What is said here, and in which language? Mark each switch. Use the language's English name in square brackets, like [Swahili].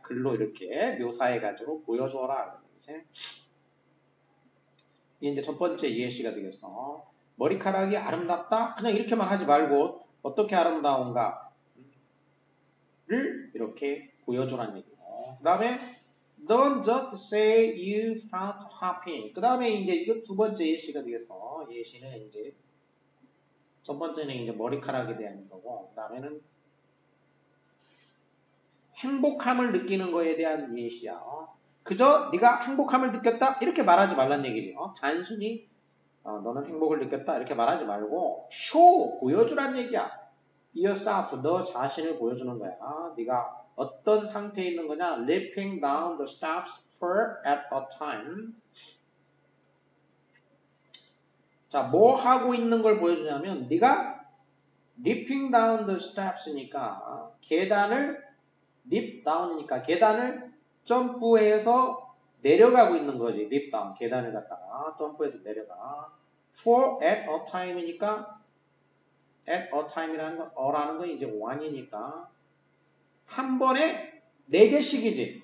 [Korean] 글로 이렇게 묘사해가지고 보여줘라. 이제 이제 첫 번째 예시가 되겠어. 머리카락이 아름답다? 그냥 이렇게만 하지 말고 어떻게 아름다운가를 이렇게 보여주라는 얘기고. 그 다음에 [English] Don't just say you felt happy. [Korean] 그 다음에 이제 이거 두 번째 예시가 되겠어. 예시는 이제 첫 번째는 이제 머리카락에 대한 거고, 그 다음에는 행복함을 느끼는 거에 대한 예시야. 그저 네가 행복함을 느꼈다 이렇게 말하지 말란 얘기지. 단순히 너는 행복을 느꼈다 이렇게 말하지 말고 show 보여주란 얘기야. yourself 너 자신을 보여주는 거야. 네가 어떤 상태에 있는 거냐. [English] leaping down the steps for at a time. [Korean] 자, 뭐 하고 있는 걸 보여주냐면 네가 [English] leaping down the steps [Korean] 니까 계단을 leap down이니까 계단을 점프해서 내려가고 있는 거지. leap down 계단을 갖다가 점프해서 내려가. [English] for at a time [Korean] 이니까 at a time이라는 건 어라는 건 이제 one이니까 한 번에 4개씩이지.